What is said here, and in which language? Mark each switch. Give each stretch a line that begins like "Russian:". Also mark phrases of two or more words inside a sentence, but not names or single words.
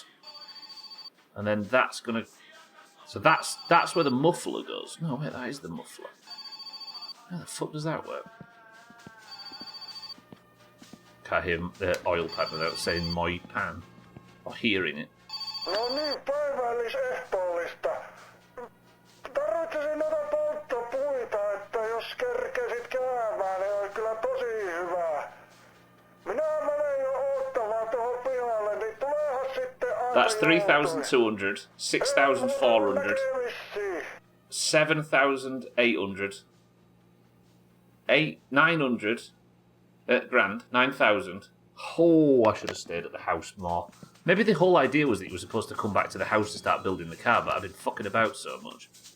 English: And then that's gonna... So that's where the muffler goes. No, wait, that is the muffler. How the fuck does that work? Can't hear the oil pan without saying my pan. Or hearing it.
Finnish: No niin, päivällisehtoollista. Tarvitsisin noita polttopuita, että jos kerkesit käymään, niin oli kyllä tosi hyvä. Minä menen jo ottamaan tuohon pihalle, niin tuleehan sitten aina.
English: That's 3,200, 6,400, 7,800, 900, grand, 9,000. Oh, I should have stayed at the house more. Maybe the whole idea was that you were supposed to come back to the house to start building the car, but I've been fucking about so much.